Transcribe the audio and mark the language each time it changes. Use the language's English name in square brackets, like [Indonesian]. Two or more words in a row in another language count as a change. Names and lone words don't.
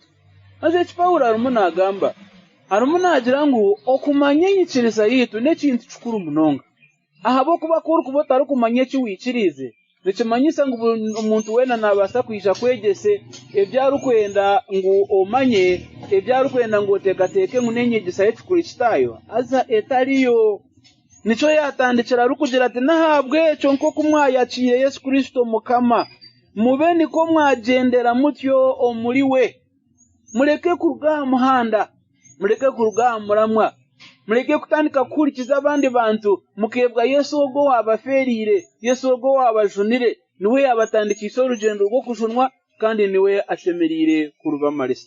[Nyankole] Maze eki Pawulo arimu nagamba, arimu nagira ngu okumanya enyikiriza yitu n'ekintu kikuru munonga. Ahabw'okuba kuba otarikumanya eki wikirize, nikimanyisa ngu omuntu weena naabasa kwija kwegyese ebyarikwenda ngu omanye, ebyarikwenda ngu oteekateeke ngu n'enyegesa y'ekikurikitayo aza etariyo. Nico yatandikira rukugira ati nahabwe ekyo nk'oku mwayakiire Yesu Kristo Mukama, mube niko mwagendera mutyo omuli we. Mureke kuruga aha muhanda, mureke kuruga aha muramwa, mureke kutandika kuhurikiza abandi bantu, mukebwa Yesu ogwo wabafeeriire, Yesu ogwo wabajunire, niwe yabatandikisa orugendo rw'okujunwa, kandi niwe ashemereire kurubamarisa.